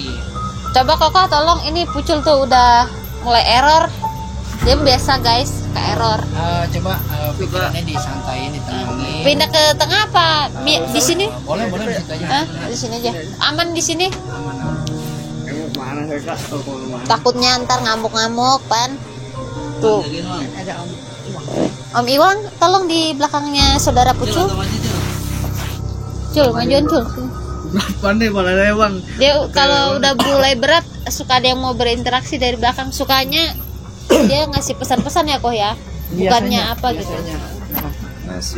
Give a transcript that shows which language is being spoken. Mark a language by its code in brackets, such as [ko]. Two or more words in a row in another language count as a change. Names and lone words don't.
[id] Coba Koko tolong, ini Pucul tuh udah mulai error. Dia biasa guys ke error. Coba pikirannya disantaiin, ditenangin. Pindah ke tengah apa? Di sini? Boleh di situ aja. Hah? Di sini aja. Aman di sini. Aman. Emang mana saya Kak? Oh, mana? Takutnya ntar ngamuk-ngamuk, Pan. Tuh. Om Iwang, tolong di belakangnya saudara Pucul. Cul, majuan Cul. Pandai malah saya bang. Dia kalau udah mulai berat suka ada yang mau berinteraksi dari belakang, sukanya dia ngasih pesan-pesan ya Koh ya, bukannya apa gitu. Nasi.